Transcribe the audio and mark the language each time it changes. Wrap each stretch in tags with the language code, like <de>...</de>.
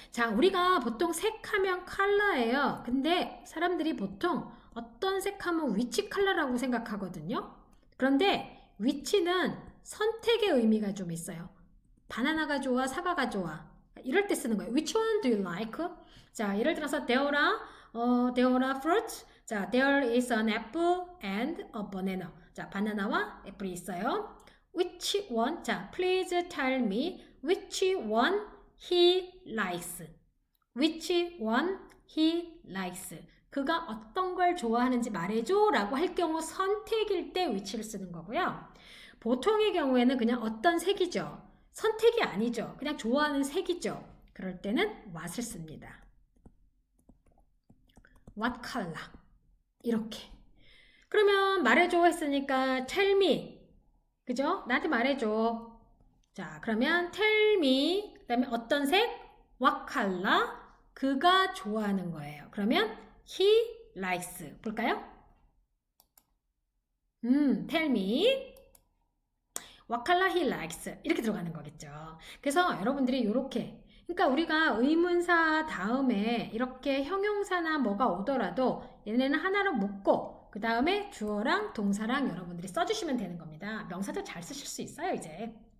<ko>자, 우리가 보통 색하면 컬러예요. 근데 사람들이 보통 어떤 색하면 which 컬러라고 생각하거든요. 그런데 which는 선택의 의미가 좀 있어요. 바나나가 좋아, 사과가 좋아. 이럴 때 쓰는 거예요.</ko> <en>Which one do you like? 자, 예를 들어서 there are fruits. 자, there is an apple and a banana.</en> <ko>자, 바나나와 애플이 있어요.</ko> <en>Which one? 자, please tell me which one he likes. Which one he likes.</en> <ko>그가 어떤 걸 좋아하는지 말해줘 라고 할 경우 선택일 때 which를 쓰는 거고요. 보통의 경우에는 그냥 어떤 색이죠. 선택이 아니죠. 그냥 좋아하는 색이죠. 그럴 때는 what을 씁니다.</ko> <en>What color? 이렇게.</en> <ko>그러면 말해줘 했으니까</ko> <en>tell me.</en> <ko>그죠? 나한테 말해줘. 자, 그러면</ko> <en>tell me.</en> <ko>그 다음에 어떤 색?</ko> <en>What color?</en> <ko>그가 좋아하는 거예요. 그러면</ko> <en>he likes.</en> <ko>볼까요?</ko> <en>tell me. What color he likes</en> <ko>이렇게 들어가는 거겠죠. 그래서 여러분들이 이렇게 그러니까 우리가 의문사 다음에 이렇게 형용사나 뭐가 오더라도 얘네는 하나로 묶고 그 다음에 주어랑 동사랑 여러분들이 써주시면 되는 겁니다. 명사도 잘 쓰실 수 있어요 이제.</ko>